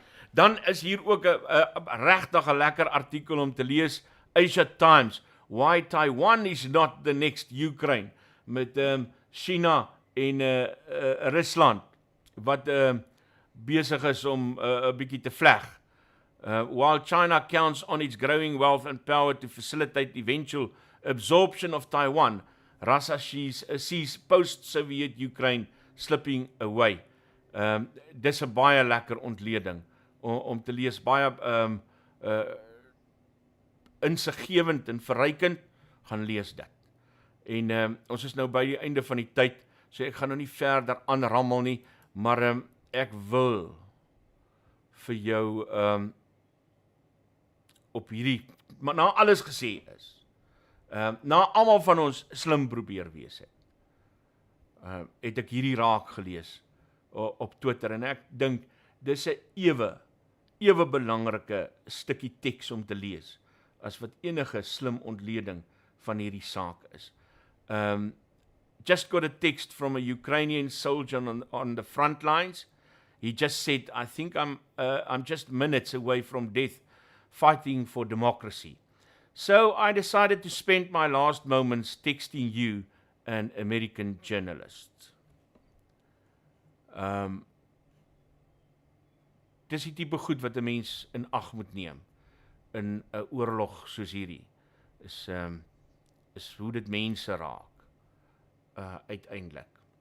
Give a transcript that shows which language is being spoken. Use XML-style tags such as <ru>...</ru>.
<af>Dan is hier ook 'n regtig 'n lekker artikel om te lees, Asia Times,</af> <en>Why Taiwan is not the next Ukraine,</en> <af>met China en Rusland, wat besig is om 'n bietjie te vleg.</af> <en>While China counts on its growing wealth and power to facilitate eventual absorption of Taiwan, Russia sees post-Soviet Ukraine slipping away.</en> <af>Dis 'n baie lekker ontleding om te lees, baie insiggewend en verrykend, gaan lees dit. En ons is nou by die einde van die tyd, so ek gaan nou nie verder aanrammel nie, maar ek wil vir jou op hierdie, maar na alles gesê is, na almal van ons slim probeer wees het ek hierdie raak gelees op Twitter, en ek dink dis 'n ewe belangrike stukkie teks om te lees as wat enige slim ontleding van hierdie saak is.</af> <en>Just got a text from a Ukrainian soldier on the front lines. He just said, I think I'm just minutes away from death fighting for democracy. So I decided to spend my last moments texting you, an American journalist.</en> <af>Dis die tipe goed wat 'n mens in ag moet neem in 'n oorlog soos hierdie. Is hoe dit mense raak uiteindelik.</af>